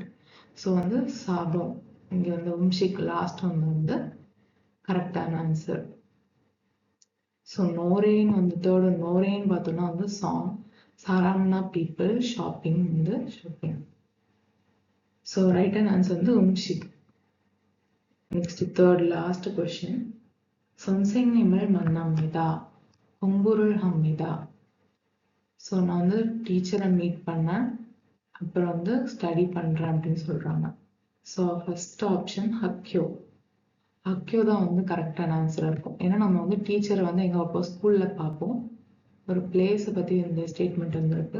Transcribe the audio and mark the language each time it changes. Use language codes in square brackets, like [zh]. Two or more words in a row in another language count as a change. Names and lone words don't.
[ta] ஸோ வந்து சாபம் இங்க வந்து உம்ஷிக் லாஸ்ட் வந்து கரெக்டான ஆன்சர். ஸோ நோரேன் வந்து தேர்ட் நோரேன் பார்த்தோம்னா வந்து சாங், சாராம்னா பீப்புள், ஷாப்பிங் வந்து ஷாப்பிங். ஸோ ரைட்டான ஆன்சர் வந்து உம்ஷிக். [en] next third last question, [ko] 선생님을 만납니다. 공부를 합니다. [ta] ஸோ நான் வந்து டீச்சரை மீட் பண்ணேன், அப்புறம் வந்து ஸ்டடி பண்றேன் அப்படின்னு சொல்றாங்க. ஸோ [en] first option [ta] ஹக்யோ தான் வந்து கரெக்டான ஆன்சராக இருக்கும். ஏன்னா நம்ம வந்து டீச்சரை வந்து எங்கே வைப்போம், ஸ்கூலில் பார்ப்போம். ஒரு பிளேஸை பற்றி இந்த ஸ்டேட்மெண்ட் வந்துருக்கு.